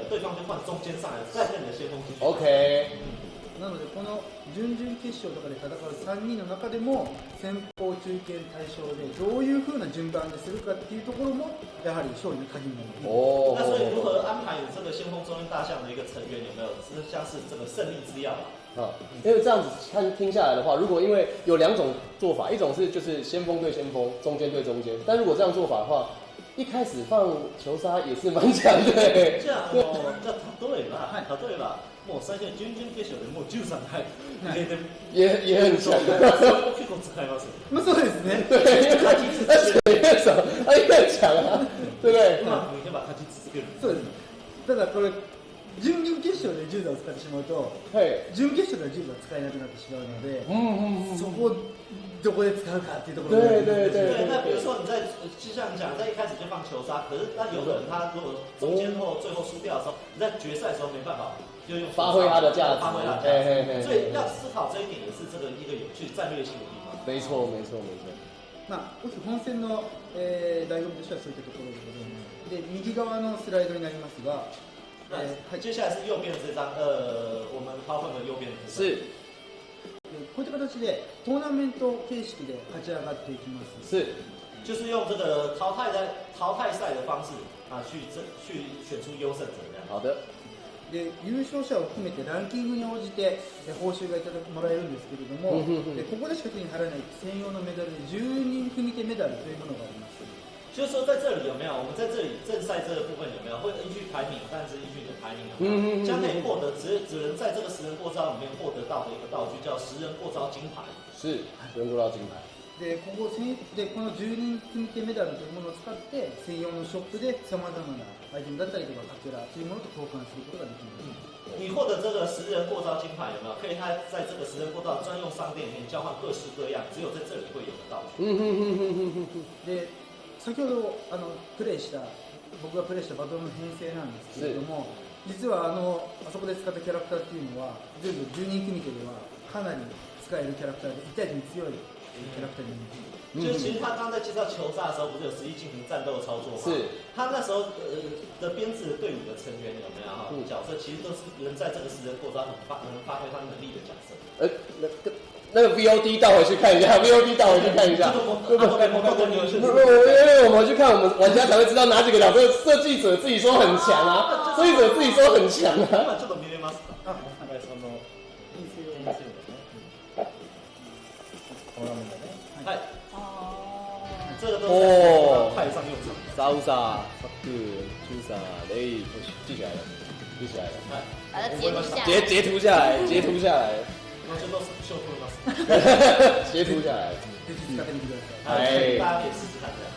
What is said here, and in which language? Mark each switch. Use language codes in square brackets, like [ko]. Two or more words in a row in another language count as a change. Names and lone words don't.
[zh] 对方就换中间上来，再跟你的先锋继续。 OK。 [ja] なのでこの準々決勝とかで戦う3人の中でも先鋒、中堅、大将でどういう風な順番でするかっていうところもやはり勝利の鍵になります。 [zh] 那所以如何安排你这个先锋、中间、大将的一个成员有没有像是这个胜利之钥吧？因为这样子听下来的话，如果因为有2种做法，一种是就是先锋对先锋，中间对中间，但如果这样做法的话，一开始放球杀也是蛮强的。 [ja] じゃあ例えばもう最初に準々決勝でもう13回入れて [zh] 也很強。 [ja] 結構使います。そうですね。 [zh] 对，他越少，他越強啊，对不对？ [ja] うまくいけば勝ち続ける。そうです。ただこれ準々決勝で10打を使ってしまうと、準決勝では10打使えなくなってしまうので、そこをどこで使うかっていうところ。 [zh] 对，那比如说你在就像你讲，在一开始就放球杀，可是那有可能他如果中间或最后输掉的时候，你在决赛的时候没办法。就用发挥它的价值，所以要思考这一点也是这个一个有趣战略性的地方。没错。 [ja] 本戦の、醍醐味としてはそういったところでございます。で、右側のスライドになりますが、 [zh] 接下来是右边的这张，我们花粉的右边的部分。是。 [ja] こういった形でトーナメント形式で勝ち上がっていきます。 [zh] 是。就是用这个淘汰赛的方式啊，去选出优胜者这样。好的。 [ja] で優勝者を含めてランキングに応じて報酬がもらえるんですけれども、ここでしか手に入らない専用のメダルで10人組手メダルというものがあります。 [zh] 就就是说在这里有没有？我们在这里正赛这个部分有没有会依据排名，但是依据你的排名有没有？将可以获得只能在这个10人过招里面获得到的一个道具，叫10人过招金牌。是10人过招金牌。 [ja] でこの10人組手メダルというものを使って専用のショップでさまざまなアイテムだったりとかカツラというものと交換することができます。 [zh] 你获得这个10人过招金牌有没有？可以在这个10人过招专用商店里面交换各式各样只有在这里会有的道具。 [ja] で先ほど僕がプレイしたバトルの編成なんですけれども、実はあそこで使ったキャラクターっていうのは全部10人組手ではかなり使えるキャラクターで1対1に強いキャラクターになります。 [zh] 就是其实他刚在介绍球赛的时候，不是有实际进行战斗的操作吗？是。他那时候的编制的队伍的成员有没有哈？角色其实都是能在这个10人过招能发挥他能力的角色。那个 VOD 倒回去看一下 ，VOD 倒回去看一下。因为我们去看，我们玩家才会知道哪几个角色设计者自己说很强啊，设计者自己说很强啊。 [ja] ちょっと見れますか？はい。 [zh] 这个都在派上用场。沙乌萨、萨克、朱萨、雷，记起来了，记起来了。把它截图下来。截图下来，截图下来。截图下来。大家可以试试看这样。